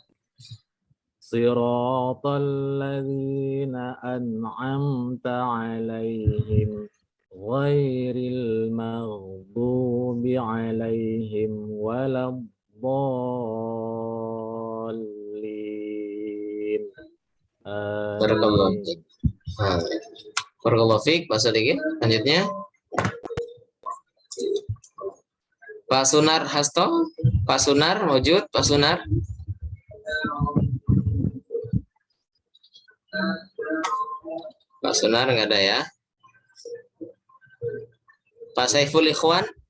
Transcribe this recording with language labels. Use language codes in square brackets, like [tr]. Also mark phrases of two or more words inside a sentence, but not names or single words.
[ar] صراط الذين أنعمت عليهم غير المغضوب عليهم ولا الضالين. بارك الله فيك, [id] Pak Sodikin. Lanjutnya Pak Sunar Hasto. Pak Sunar maujud? Pak Sunar. Pak Sunar nggak ada ya. Pak Saiful Ikhwan.